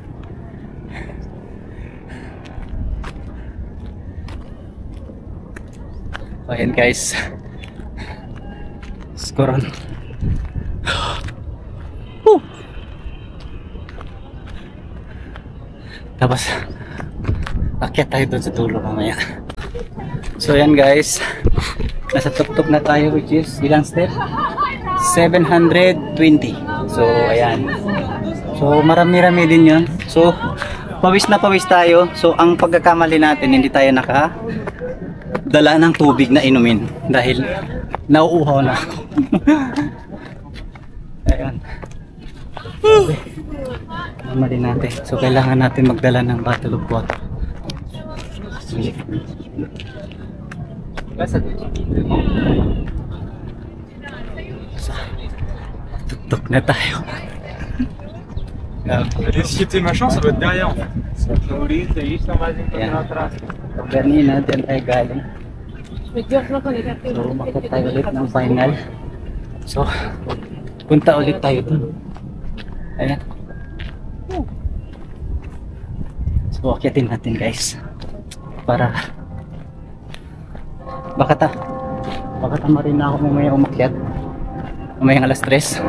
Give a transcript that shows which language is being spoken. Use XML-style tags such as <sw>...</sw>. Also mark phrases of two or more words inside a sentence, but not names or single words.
<tl>Ayan guys, Coron. Tapos akyat tayo doon sa dulo mamaya. So yan guys, nasa tuktok na tayo,</tl> <en>which is ilang step? 720.</en> <tl>So ayan, so marami-rami din yun. So pawis na pawis tayo. So ang pagkakamali natin, hindi tayo nakadala ng tubig na inumin dahil nauuhaw na ako. Ayan, mali natin. So kailangan natin magdala ng</tl> <en>bottle of water.</en> <tl>Tuk-tuk na tayo.</tl> <fr>Si tes machins, ça doit être derrière en fait.</fr> <tl>Ganina, dyan tayo galing. So umakit tayo ulit ng final. So punta ulit tayo dun. Ayan. So akyatin natin guys, para baka tamarin na ako mamaya umakyat mamayang alas 3.</tl>